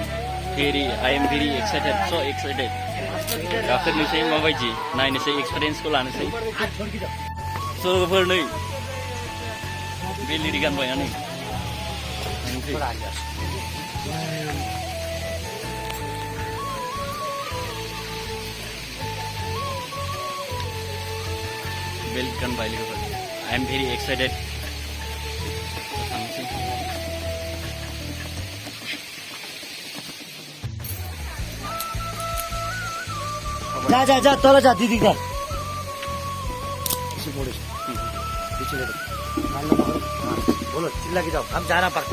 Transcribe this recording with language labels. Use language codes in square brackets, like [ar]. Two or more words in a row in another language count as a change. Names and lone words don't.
[en] I am very excited [brx] स' एक्साइटेड गाखोनोसै माबायदि नायनोसै एक्सपिरियेन्सखौ लानोसै स' लोगोफोर नै बे लिरि गानबाय नै बेल्ट गानबाय लोगोफोर [en] I am very excited [brx] थांसै [hi] जा जा जा तल जा दीदी का बोलो चिल्ला के जाओ हम जाना पड़ता